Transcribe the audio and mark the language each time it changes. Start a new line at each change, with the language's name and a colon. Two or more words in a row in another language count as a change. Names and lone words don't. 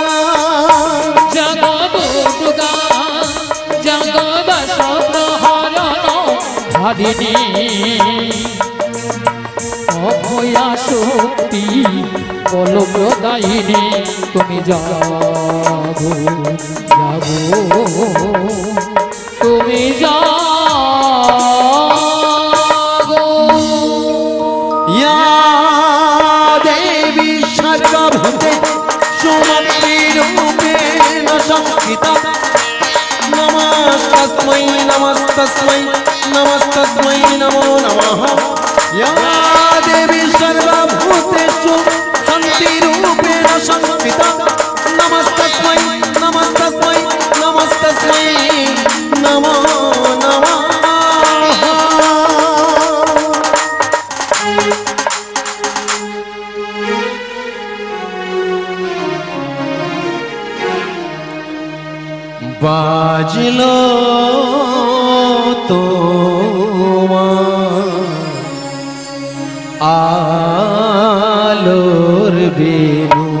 Bangla: জাগো দুর্গা জাগো দশ প্রহরণ ধারিণী অভয়া শক্তি বল প্রদায়িনী তুমি জাগো জাগো তুমি জাগো
Sanskrit: या देवी सर्वभूते सुमतिरूपेण संस्थिता नमस्तस्मै नमस्तस्मै नमस्तस्मै नमो नमः या देवी सर्वभूतेषु शान्तिरूपेण संस्थिता नमस्तस्मै नमस्तस्मै नमस्तस्मै नमो नमः
Bangla: বাজলো তোমার আলোর বেনু